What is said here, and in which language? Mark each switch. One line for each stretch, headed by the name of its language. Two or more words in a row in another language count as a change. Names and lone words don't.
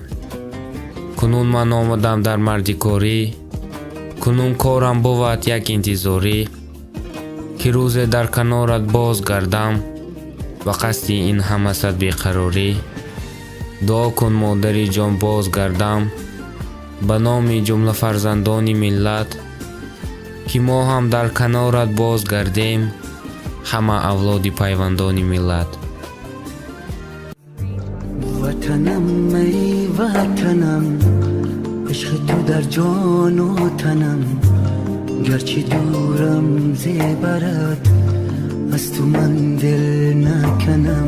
Tajik: кунун ман омадам дар мардикорӣ, кунун корам бувад як интизорӣ, ки рӯзе дар канорат боз гардам, ба қасди ин ҳама сад беқарорӣ. дуо кун модари ҷон боз гардам, ба номи ҷумла фарзандони миллат, ки мо ҳам дар канорат боз гардем, ҳама авлоди пайвандони миллат.
Persian: وطنم ای وطنم، عشق تو در جان و تنم، گرچه دورم زیبرت از تو من دل نکنم.